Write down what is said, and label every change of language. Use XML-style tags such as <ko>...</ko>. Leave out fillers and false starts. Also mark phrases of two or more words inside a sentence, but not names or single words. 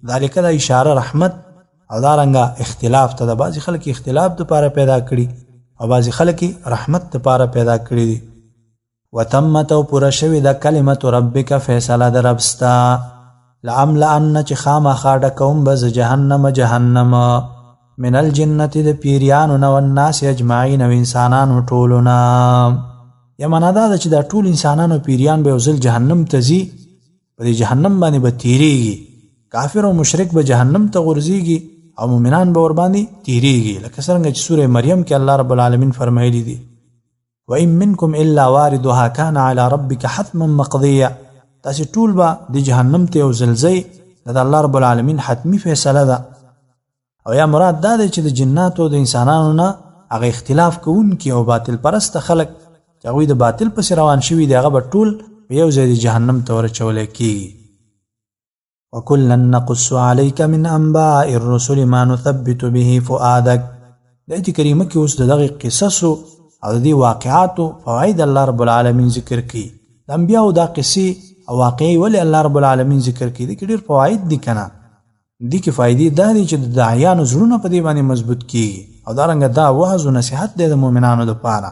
<ps>ذالک دا اشاره رحمت او دارنګه اختلاف ته. د بعضې خلک اختلاف دپاره پیدا کړي او بعضې خلک رحمت دپاره پیدا کړي دي. وتمت او پوره شوې ده</ps> <ar>کلمت ربک</ar> <ps>فیصله د رب ستا لعملأن چې خامخا ډکوم به زه جهنم</ps> <ar>من الجنة</ar> <ps>د پیریانو نه</ps> <ar>والناس اجمعین</ar> <ps>او انسانانو ټولو نه. یا معنا دا ده چې دا ټول انسانان او پیریان به یو ځل جهنم ته ځي، په دې جهنم باندې به تیریږي. کافر او مشرک به جهنم ته غورځېږي او مؤمنان به ورباندې تیریږي، لکه څرنګه چې سورې مریم کې الله رب العالمین فرمایلی دي</ps> <ar>وَإِن مِّنكُمْ إِلَّا وَارِدُهَا كَانَ عَلَى رَبِّكَ حَتْمًا مَقْضِيًّا.</ar> <ps>تاسې ټول به د جهنم ته یو ځل ځئ، دا د الله رب العالمین حتمی فیصله ده. او یا مراد دا دی چې د جناتو او د انسانانو نه هغه اختلاف کوونکي او باطل پرسته خلک چې هغوی د باطل پسې روان شوي دي هغه به ټول په یو ځای د جهنم ته ورچولی کېږي.</ps> <ar>وَكُلًّا نَّقُصُّ عَلَيْكَ مِنْ أَنبَاءِ الرُّسُلِ مَا نُثَبِّتُ بِهِ فُؤَادَكَ.</ar> <ps>د آیت کریمه کې اوس د دغې قصصو او د دې واقعاتو فواید الله رب العالمین ذکر کړي. د انبیاو دا قصې او واقعي ولې الله رب العالمین ذکر کړي؟ دې کې ډېر فواید دي که نه؟ دې کې فایدې دا دي چې د داعیانو زړونه په دې باندې مضبوط کېږي او دارنګه دا وعظ و نصیحت دی د مؤمنانو دپاره.</ps>